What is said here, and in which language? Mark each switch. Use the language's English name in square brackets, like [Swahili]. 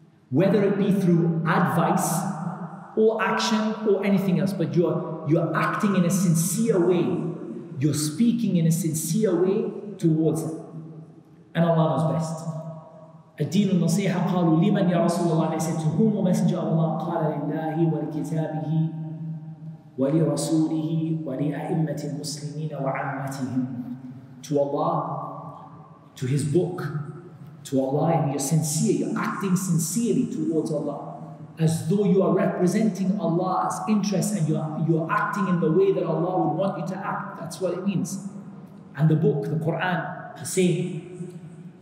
[English] Whether it be through advice or action or anything else, but you're acting in a sincere way. You're speaking in a sincere way towards them. And Allah knows best. [Arabic] الدين النصيحة قالوا لمن يا رسول الله. [English] They said, to whom, O Messenger of Allah? [Arabic] قال لله ولكتابه ولرسوله ولأئمة المسلمين وعامتهم. [English] To Allah, to His book, to Allah, and you're sincere, you're acting sincerely towards Allah, as though you are representing Allah's interests and you're acting in the way that Allah would want you to act. That's what it means. And the book, the Quran, the same.